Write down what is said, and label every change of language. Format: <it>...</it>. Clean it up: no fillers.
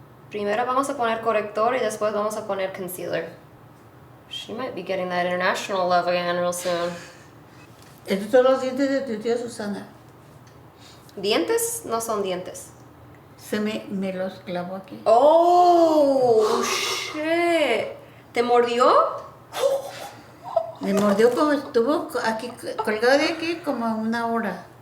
<es>Primero vamos a poner corrector y después vamos a poner concealer.</es> <en>She might be getting that international love again real soon.</en> <es>Estos son los dientes de tu tía Susana. ¿Dientes? No son dientes. Se me los clavó aquí.</es> <en>Oh, shit.</en> <es>¿Te mordió? Me mordió como estuvo aquí, colgado de aquí como una hora.</es>